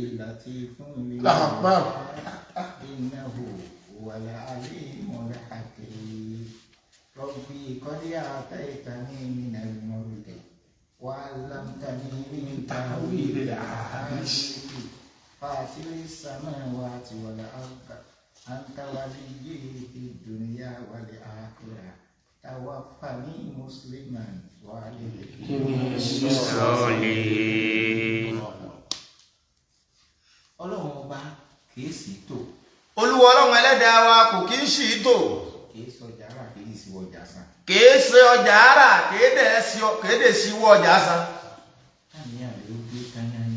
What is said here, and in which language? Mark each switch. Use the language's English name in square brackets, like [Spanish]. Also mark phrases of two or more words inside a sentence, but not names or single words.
[Arabic] لطيف لما إنه هو العليم الحكيم ربي قد آتيتني من الملك وعلمتني من تأويل الأحاديث فاطر السماوات والأرض أنت وليي في الدنيا والآخرة توفني مسلما وألحقني بالصالحين. [Yoruba] Ọlọ́run ọba kìí sì tò. Olúwa Ọlọ́run Ẹlẹ́dàá wa kò kìí sì tò. Kìí ṣe ọjà ara kìí sì wọ ọjà san. Kìí ṣe ọjà ara kìí dẹ̀ sí wọ ọjà san. Káníyàn rẹ̀ ó dúró kányányán.